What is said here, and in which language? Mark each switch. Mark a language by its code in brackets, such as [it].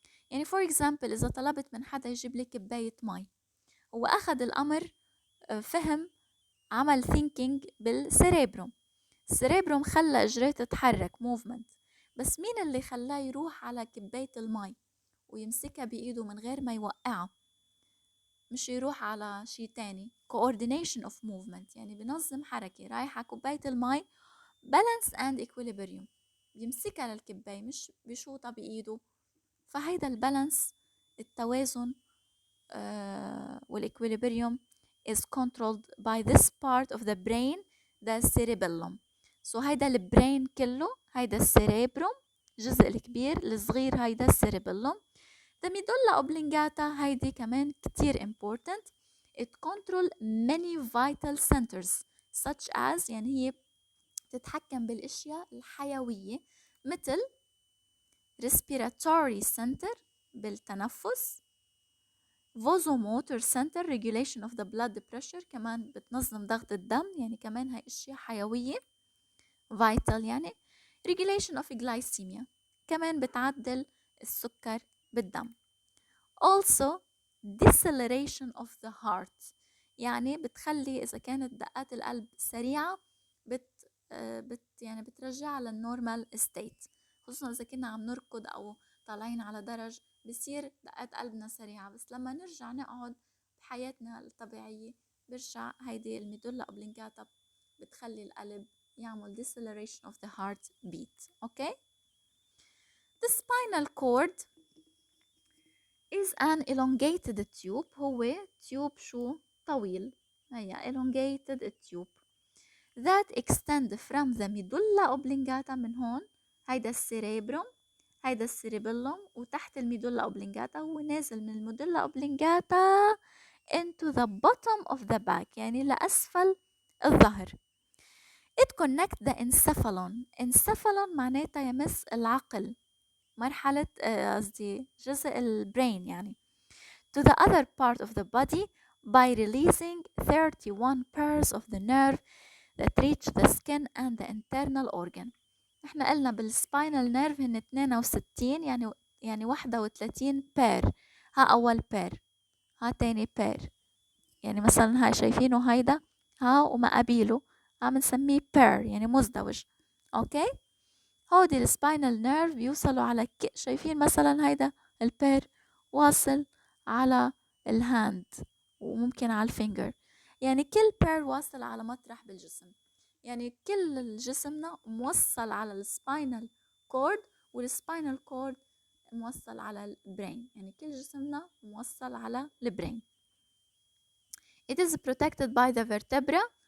[ar] يعني [en] for example [ar] إذا طلبت من حدا يجيب لي كباية مي، هو أخذ الأمر فهم عمل thinking بالسيريبروم، السيريبروم خلى إجريه تتحرك movement، بس مين اللي خلاه يروح على كباية المي ويمسكها بإيده من غير ما يوقعها؟ مش يروح على شيء تاني. [en] coordination of movement [ar] يعني بنظم حركة. رايحة كوباية المي [en] balance and equilibrium، [ar] بيمسكها للكباية مش بيشوطها بإيده. فهيدا البالانس، التوازن والاكويليبريوم [en] is controlled by this part of the brain, the cerebellum. [ar] so هيدا البرين كله، هيدا السيريبروم الجزء الكبير، الصغير هيدا السيريبellum. [en] the medulla oblongata [ar] هيدي كمان كتير [en] important. it control many vital centers such as [ar] يعني هي تتحكم بالاشياء الحيوية مثل respiratory center بالتنفس، vasomotor center [en] regulation of the blood pressure [ar] كمان بتنظم ضغط الدم، يعني كمان هاي اشياء حيوية vital يعني. [en] regulation of glycemia [ar] كمان بتعدل السكر بالدم. also deceleration of the heart يعني بتخلي إذا كانت دقات القلب سريعة يعني بترجعها للنورمال ستيت، خصوصا إذا كنا عم نركض أو طالعين على درج بصير دقات قلبنا سريعة، بس لما نرجع نقعد بحياتنا الطبيعية برجع هيدي الميدولا اوبلونجاتا بتخلي القلب يعمل [en] deceleration of the heart beat. okay. the spinal cord is an elongated tube. [ar] هو تيوب شو طويل، هي [en] elongated tube that extend from the medulla oblongata [ar] من هون، هيدا السيريبروم، هيدا السيريبيلوم، وتحت الميدولا اوبلونجاتا هو نازل من الميدولا اوبلونجاتا [en] into the bottom of the back [ar] يعني لأسفل الظهر. [en] it connect the encephalon [ar] معناتها يمس العقل، مرحلة قصدي جزء البرين يعني [en] to the other part of the body by releasing 31 pairs of the nerve that reach the skin and the internal organ. [ar] احنا قلنا بالسباينال نيرف هن 62 يعني 31 بير. ها أول بير، ها تاني بير، يعني مثلا هاي شايفينه هيدا ها وما قبيله، ها بنسميه بير يعني مزدوج. اوكي. هودي السباينال نيرف بيوصلوا على شايفين مثلا هيدا البير واصل على الهاند وممكن على الفينجر، يعني كل بير واصل على مطرح بالجسم، يعني كل جسمنا موصل على السباينال كورد، والسباينال كورد موصل على البرين، يعني كل جسمنا موصل على البرين. [en] It is protected by the vertebra.